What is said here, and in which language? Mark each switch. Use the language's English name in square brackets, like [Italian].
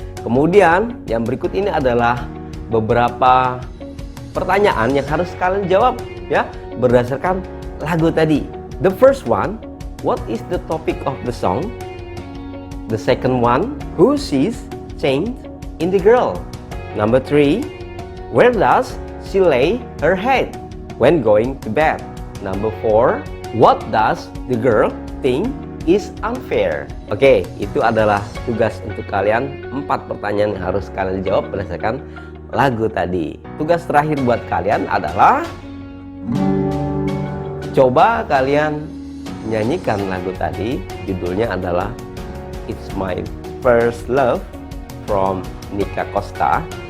[Indonesian] Kemudian yang berikut ini adalah beberapa pertanyaan yang harus kalian jawab ya, berdasarkan lagu tadi. [English] The first one, what is the topic of the song? The second one, who sees change in the girl? Number 3, where does she lay her head when going to bed? Number 4, what does the girl think is unfair? [Indonesian] Oke, itu adalah tugas untuk kalian. 4 pertanyaan yang harus kalian jawab berdasarkan lagu tadi. Tugas terakhir buat kalian adalah coba kalian nyanyikan lagu tadi. Judulnya adalah It's My First Love from Nika Costa.